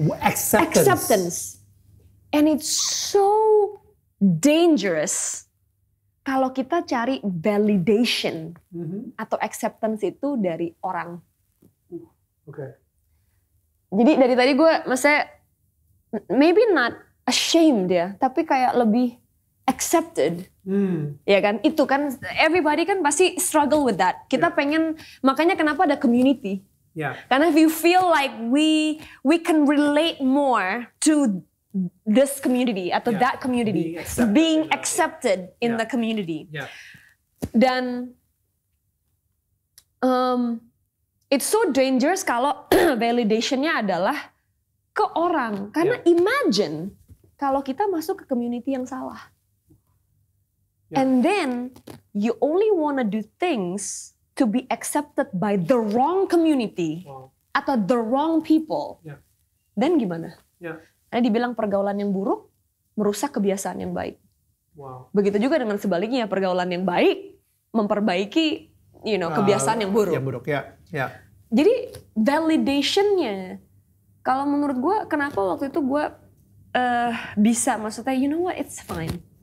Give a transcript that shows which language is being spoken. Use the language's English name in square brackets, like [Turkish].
[English] Acceptance. And it's so dangerous [Indonesian] kalau kita cari validation atau acceptance itu dari orang. Oke. Jadi dari tadi gue maksudnya [English] maybe not ashamed [Indonesian] ya, tapi kayak lebih accepted. Ya kan? Itu kan everybody kan pasti [English] struggle with that. [Indonesian] Kita pengen, makanya kenapa ada community. [English] Karena if you feel like we can relate more to this community atau that community, being accepted in the community. [Indonesian] Dan [English] it's so dangerous [Indonesian] kalau validationnya adalah ke orang. Karena imagine kalau kita masuk ke community yang salah. [English] And then you only wanna do things to be accepted by the wrong community atau the wrong people. [Indonesian] Dan gimana? Karena dibilang pergaulan yang buruk merusak kebiasaan yang baik. Begitu juga dengan sebaliknya, pergaulan yang baik memperbaiki kebiasaan yang buruk. Yang buruk, ya. Jadi validationnya, kalau menurut gue, kenapa waktu itu gue bisa, maksudnya [English] you know what, it's fine.